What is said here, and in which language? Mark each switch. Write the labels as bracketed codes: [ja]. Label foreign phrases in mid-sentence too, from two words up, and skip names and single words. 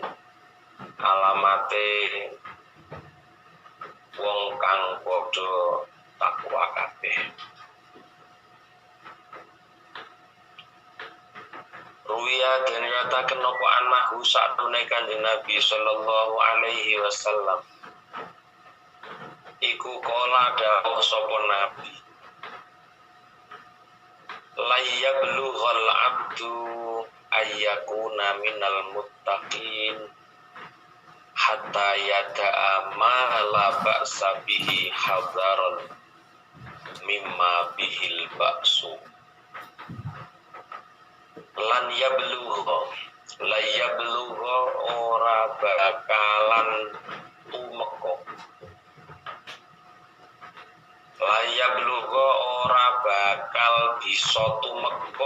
[jv] Alamate wong kang padha takwa kabeh. Ruwiya den nyataken apa anahu satune Kanjeng Nabi [ar] صلى الله عليه وسلم [jv] iku kala dawuh sapa Nabi, [ar] لا يبلغ العبد أن يكون من المتقين حتى يدع ما لا بأس به حذرا مما به البأس. [jv] Lan yablugha ora bakalan tumeka. [ar] لا يبلغ [jv] ora bakal bisa tumeka.